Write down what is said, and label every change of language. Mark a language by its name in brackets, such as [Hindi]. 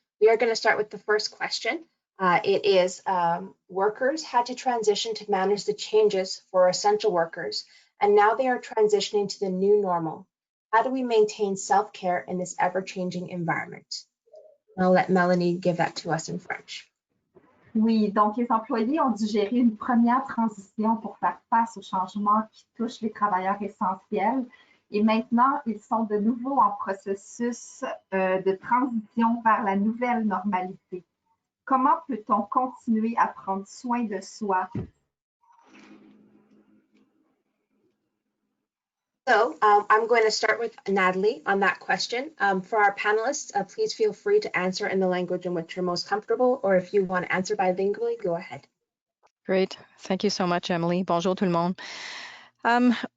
[English] We are going to start with the first question. It is workers had to transition to manage the changes for essential workers, and now they are transitioning to the new normal. How do we maintain self-care in this ever-changing environment? I'll let Melanie give that to us in French. [French] Oui, donc les employés ont dû gérer une première transition pour faire face aux changements qui touchent les travailleurs essentiels. Et maintenant, ils sont de nouveau en processus de transition vers la nouvelle normalité. Comment peut-on continuer à prendre soin de soi? [English] So I'm going to start with Natalie on that question. For our panelists, please feel free to answer in the language in which you're most comfortable, or if you want to answer bilingually, go ahead. Great. Thank you so much, Emily. [French] Bonjour tout le monde.